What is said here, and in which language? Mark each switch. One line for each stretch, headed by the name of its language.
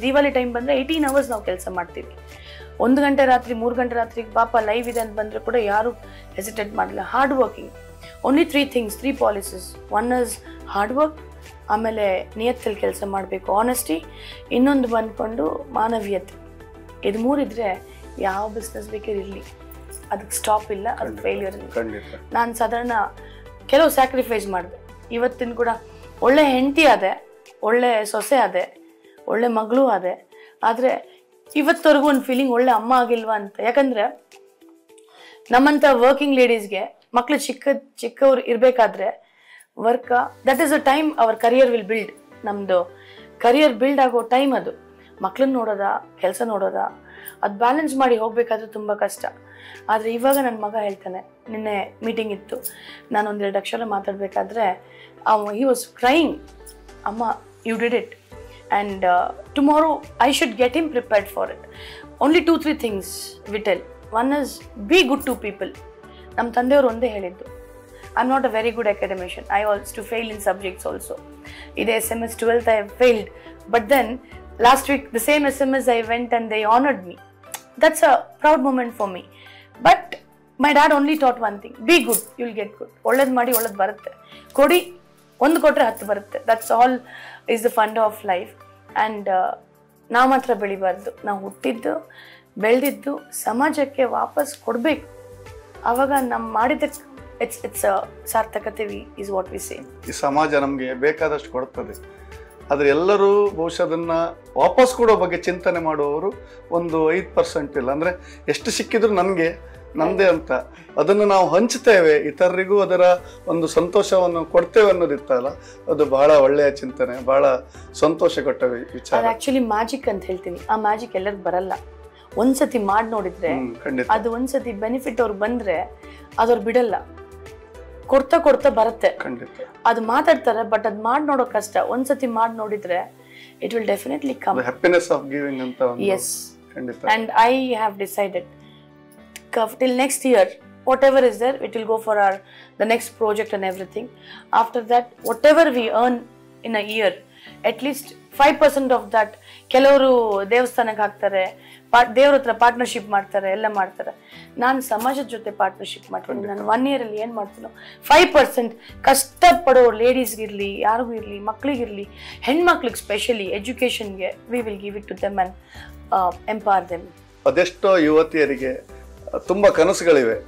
Kannada: Diwali time bandre 18 hours ನಾವು ಕೆಲಸ ಮಾಡ್ತೀವಿ. 1 ಗಂಟೆ ರಾತ್ರಿ 3 ಗಂಟೆ ರಾತ್ರಿಗೆ ಪಾಪ ಲೈವ್ ಇದೆ ಅಂತ ಬಂದರೆ ಕೂಡ ಯಾರು ಹೆಸಿಟೇಟ್ ಮಾಡಲ್ಲ. Hard working.
English: Only 3 things, 3 policies.
Kannada: 1 is hard work, ಆಮೇಲೆ ನಿಯತ್ತಲ್ಲಿ ಕೆಲಸ ಮಾಡಬೇಕು, ಆನೆಸ್ಟಿ, ಇನ್ನೊಂದು ಬಂದ್ಕೊಂಡು ಮಾನವೀಯತೆ. ಇದು 3 ಇದ್ರೆ ಯಾವ ಬಿಸ್ನೆಸ್ ಬೇಕಾದ್ರೂ ಇರಲಿ, ಅದಕ್ಕೆ ಸ್ಟಾಪ್ ಇಲ್ಲ, ಅದು ಫೇಲ್ಯೂರ್ ಇಲ್ಲ. ನಾನು ಸಾಧಾರಣ ಕೆಲವು ಸ್ಯಾಕ್ರಿಫೈಸ್ ಮಾಡಿದೆ. ಇವತ್ತಿನ ಕೂಡ ಒಳ್ಳೆ ಹೆಂಡತಿ ಆದೆ, ಒಳ್ಳೆ ಸೊಸೆ ಆದೆ, ಒಳ್ಳೆ ಮಗಳು ಆದೆ. ಆದರೆ ಇವತ್ತವರೆಗೂ ಒಂದು ಫೀಲಿಂಗ್ ಒಳ್ಳೆ ಅಮ್ಮ ಆಗಿಲ್ವಾ ಅಂತ. ಯಾಕಂದರೆ ನಮ್ಮಂಥ ವರ್ಕಿಂಗ್ ಲೇಡೀಸ್ಗೆ ಮಕ್ಕಳು ಚಿಕ್ಕವ್ರು ಇರಬೇಕಾದ್ರೆ
English: That is a time our career will build.
Kannada: ನಮ್ಮದು ಕರಿಯರ್ ಬಿಲ್ಡ್ ಆಗೋ ಟೈಮ್ ಅದು. ಮಕ್ಕಳನ್ನ ನೋಡೋದ, ಕೆಲಸ ನೋಡೋದ, ಅದು ಬ್ಯಾಲೆನ್ಸ್ ಮಾಡಿ ಹೋಗಬೇಕಾದ್ರೆ ತುಂಬ ಕಷ್ಟ. ಆದರೆ ಇವಾಗ ನನ್ನ ಮಗ ಹೇಳ್ತಾನೆ, ನಿನ್ನೆ ಮೀಟಿಂಗ್ ಇತ್ತು, ನಾನು 1-2 ಅಕ್ಷರ ಮಾತಾಡಬೇಕಾದ್ರೆ
English: he was crying,
Kannada: ಅಮ್ಮ
English: you did it and tomorrow I should get him prepared for it. Only 2-3 things we tell. One is be good to people.
Kannada: ನಮ್ಮ ತಂದೆಯವರು ಒಂದೇ ಹೇಳಿದ್ದು,
English: I'm not a very good academician. I used to fail in subjects also. Iday SMS 12th I failed, but then last week the same SMS I went and they honored me. That's a proud moment for me. But my dad only taught one thing, be good, you'll get good.
Kannada: ಒಳ್ಳೇದು ಮಾಡಿ ಒಳ್ಳೇದು ಬರುತ್ತೆ, ಕೊಡಿ, 1 ಕೊಟ್ಟರೆ 10 ಬರುತ್ತೆ.
English: That's all is the fund of life.
Kannada: And ನಾವು ಮಾತ್ರ ಬೆಳಿಬಾರ್ದು, ನಾವು ಹುಟ್ಟಿದ್ದು ಬೆಳೆದಿದ್ದು ಸಮಾಜಕ್ಕೆ ವಾಪಸ್ ಕೊಡಬೇಕು. ಆವಾಗ ನಮ್ಮ ಮಾಡಿದ್ದಕ್ಕೆ
English: It's ಸಾರ್ಥಕತೆ is what we say.
Kannada: ಈ ಸಮಾಜ ನಮಗೆ ಬೇಕಾದಷ್ಟು ಕೊಡ್ತದೆ, ಆದರೆ ಎಲ್ಲರೂ ಬಹುಶಃ ಅದನ್ನು ವಾಪಸ್ ಕೊಡೋ ಬಗ್ಗೆ ಚಿಂತನೆ ಮಾಡುವವರು ಒಂದು 5% ಇಲ್ಲ. ಅಂದರೆ ಎಷ್ಟು ಸಿಕ್ಕಿದ್ರು ನನಗೆ ನಮ್ಮದೇ ಅಂತ ಅದನ್ನು ನಾವು ಹಂಚ್ತೇವೆ, ಇತರರಿಗೂ ಅದರ ಒಂದು ಸಂತೋಷವನ್ನು ಕೊಡ್ತೇವೆ ಅನ್ನೋದಿತ್ತಲ್ಲ, ಅದು ಬಹಳ ಒಳ್ಳೆಯ ಚಿಂತನೆ, ಬಹಳ ಸಂತೋಷ ಕೊಟ್ಟ ವಿಚಾರ. ಆಕ್ಚುಲಿ ಮ್ಯಾಜಿಕ್ ಅಂತ ಹೇಳ್ತೀನಿ. ಆ ಮ್ಯಾಜಿಕ್ ಎಲ್ಲರಿಗೂ ಬರಲ್ಲ. ಒಂದ್ಸತಿ ಮಾಡಿ ನೋಡಿದ್ರೆ ಅದು ಒಂದ್ಸತಿ ಬೆನಿಫಿಟ್ ಅವ್ರು ಬಂದ್ರೆ ಅದವ್ರು ಬಿಡಲ್ಲ, ಕೊಡ್ತಾ ಕೊಡ್ತಾ ಬರುತ್ತೆ. ಅದು ಮಾತಾಡ್ತಾರೆ, ಬಟ್ ಅದು ಮಾಡಿ ನೋಡೋ ಕಷ್ಟ. ಒಂದ್ಸತಿ ಮಾಡಿ ನೋಡಿದ್ರೆ
English: It will definitely come. Happiness of giving ಅಂತ. Yes, and I have decided till next year whatever is there, it will go for the next project and everything. After that, whatever we earn in a year, at least 5% of that
Kannada: ಕೆಲವರು ದೇವಸ್ಥಾನಕ್ಕೆ ಹಾಕ್ತಾರೆ, ದೇವ್ರ ಹತ್ರ partnership ಮಾಡ್ತಾರೆ, ಎಲ್ಲ ಮಾಡ್ತಾರೆ. ನಾನು ಸಮಾಜದ ಜೊತೆ ಪಾರ್ಟ್ನರ್ಶಿಪ್ ಮಾಡ್ತೀನಿ. ನಾನು 1 year ಅಲ್ಲಿ ಏನು ಮಾಡ್ತೀನೋ 5% ಕಷ್ಟಪಡೋ ಲೇಡೀಸ್ಗಿರಲಿ, ಯಾರಿಗೂ ಇರಲಿ, ಮಕ್ಕಳಿಗಿರಲಿ, ಹೆಣ್ಮಕ್ಳಿಗೆ specially ಎಜುಕೇಷನ್ಗೆ
English: We will give it to them and empower them.
Kannada: ಅದೆಷ್ಟೋ ಯುವತಿಯರಿಗೆ ತುಂಬ ಕನಸುಗಳಿವೆ.